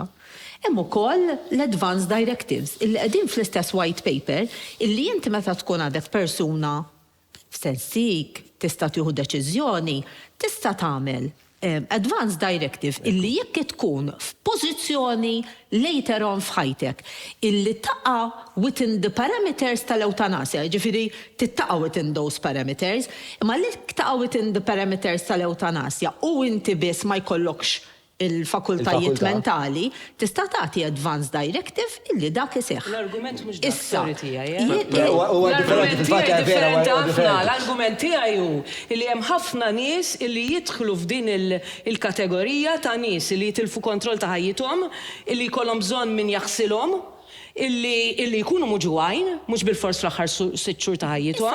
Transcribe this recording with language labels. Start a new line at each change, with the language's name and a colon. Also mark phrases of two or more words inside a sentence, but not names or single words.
Maltese: Hemm ukoll l-
English: advance directives
Maltese: illi qegħdin fl-istess
English: white paper
Maltese: illi inti meta tkun għandek persuna f'sensik tista' tieħu deċiżjoni tista' tagħmel
English: advance directive
Maltese: illi jekk tkun f'pożizzjoni
English: later on
Maltese: f'ħajtek illi taqa'
English: within the parameters
Maltese: tal-eutanasja, ġifieri tittaqa'
English: within those parameters,
Maltese: imma li taqa'
English: within the parameters
Maltese: tal-eutanasja u inti biss ma jkollokx il-fakultajiet mentali, tista' tagħti
English: advance directive
Maltese: illi dak iseħħ. L-argument mhux dak tiegħi. L-argument tiegħi hu li hemm ħafna nies illi jidħlu f'din il-kategorija ta' nies li jitilfu kontroll ta' ħajjithom, illi jkollhom bżonn min jaħsilhom, illi jkunu muġuwajn, mhux bil-fors fl-aħħar 6 xhur ta' ħajjithom.